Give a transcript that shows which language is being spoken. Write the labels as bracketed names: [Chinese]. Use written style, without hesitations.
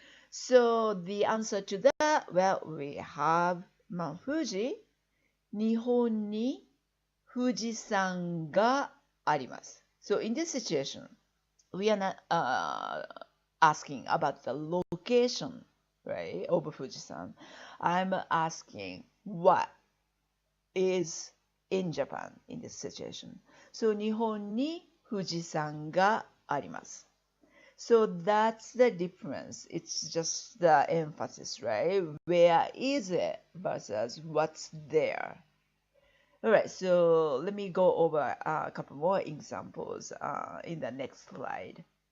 [English] So the answer to that, well, we have Mount Fuji, [Japanese] 日本に富士山があります. [English] So in this situation, we are not asking about the location, right, of Fujisan. I'm asking what is in Japan in this situation. So [Japanese] 日本に富士山があります. [English] So that's the difference. It's just the emphasis, right? Where is it versus what's there. Alright, so let me go over a couple more examples in the next slide.